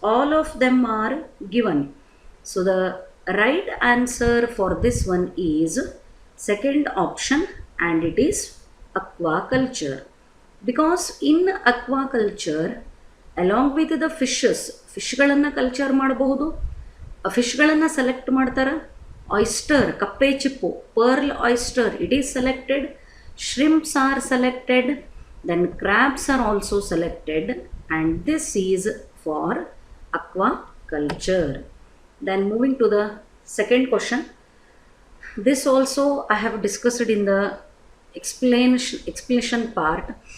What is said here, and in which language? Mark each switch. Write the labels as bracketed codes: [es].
[en] All of them are given. So the right answer for this one is second option, and it is aquaculture. Because in aquaculture along with the fishes, [kn] ಫಿಶ್ಗಳನ್ನು culture ಮಾಡಬಹುದು. ಫಿಶ್ಗಳನ್ನು select ಮಾಡ್ತಾರೆ. [en] oyster, [kn] ಕಪ್ಪೆ ಚಿಪ್ಪು, [en] Pearl oyster, it is selected. shrimps are selected, then crabs are also selected, and this is for aquaculture. Then moving to the second question, this also I have discussed in the explanation part.